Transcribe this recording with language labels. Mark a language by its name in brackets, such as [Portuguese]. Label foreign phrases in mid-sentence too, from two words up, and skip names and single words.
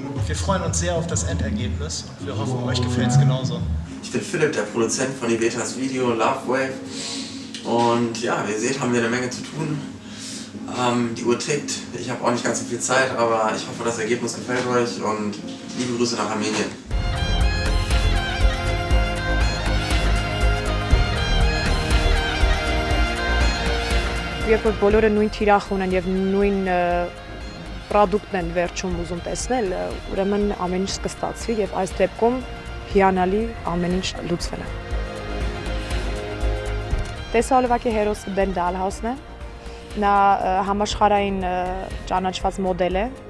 [German] Wir freuen uns sehr auf das Endergebnis und wir hoffen, euch gefällt es genauso. Ich bin Philipp, der Produzent von Ivetas Video Love Wave. Und ja, wie ihr seht, haben wir eine Menge zu tun. Die Uhr tickt, ich habe auch nicht ganz so viel Zeit, aber ich hoffe, das Ergebnis gefällt euch und liebe Grüße nach Armenien. [Armenian] Երբ որ բոլորը նույն թիրախ ունեն եւ նույն պրոդուկտն են վերջում ուզում տեսնել, ուրեմն ամեն ինչ կստացվի եւ այս դեպքում հիանալի ամեն ինչ լուծվել է։ Տեսահոլովակի հերոսը Բեն Դալհաուսն է։ Նա համաշխարհային ճանաչված մոդել է։